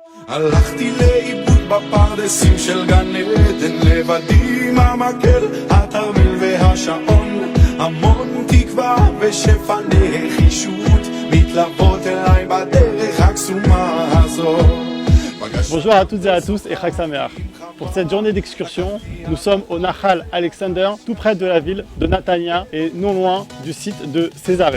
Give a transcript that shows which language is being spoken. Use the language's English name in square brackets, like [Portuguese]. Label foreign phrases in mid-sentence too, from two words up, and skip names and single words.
[Hebrew] הלכתי לאיבוד בפרדסים של גן עדן, לבדי עם המקל, התרמיל והשעון, המון תקווה ושפע נחישות מתלוות אליי בדרך הקסומה הזו. [French] Bonjour à toutes et à tous et [Hebrew] חג שמח. [French] Pour cette journée d'excursion, nous sommes au Nahal Alexander, tout près de la ville de Natania et non loin du site de Césarée.